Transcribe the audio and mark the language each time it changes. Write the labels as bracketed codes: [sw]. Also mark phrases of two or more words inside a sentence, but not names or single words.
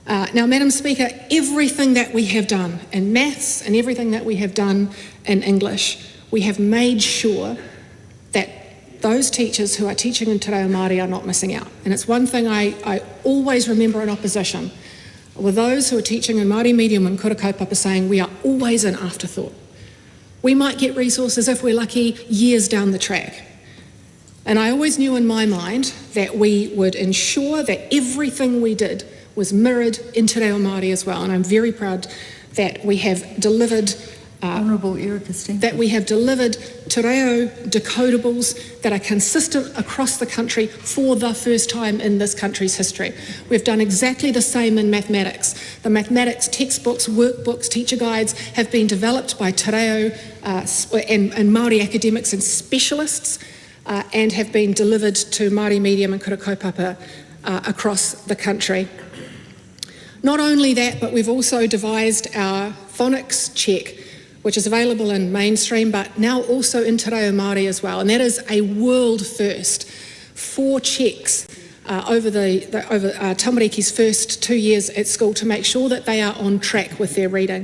[en] Now, Madam Speaker, everything that we have done in maths and everything that we have done in English, we have made sure that those teachers who are teaching in [mi] Te Reo Māori [en] are not missing out. And it's one thing I always remember in opposition, with those who are teaching in Māori medium and [mi] kura kaupapa [en] saying we are always an afterthought. We might get resources, if we're lucky, years down the track. And I always knew in my mind that we would ensure that everything we did was mirrored in [mi] Te Reo Māori [en] as well. And I'm very proud that we have delivered Honourable Erica Stenkin. That we have delivered [mi] Te Reo [en] decodables that are consistent across the country for the first time in this country's history. We've done exactly the same in mathematics. The mathematics textbooks, workbooks, teacher guides have been developed by [mi] Te Reo [en] and Māori academics and specialists and have been delivered to Māori medium and [mi] kura kaupapa [en] across the country. Not only that, but we've also devised our phonics check, which is available in mainstream, but now also in [mi] Te Reo Māori [en] as well. And that is a world first. 4 checks over Tamariki's first 2 years at school to make sure that they are on track with their reading.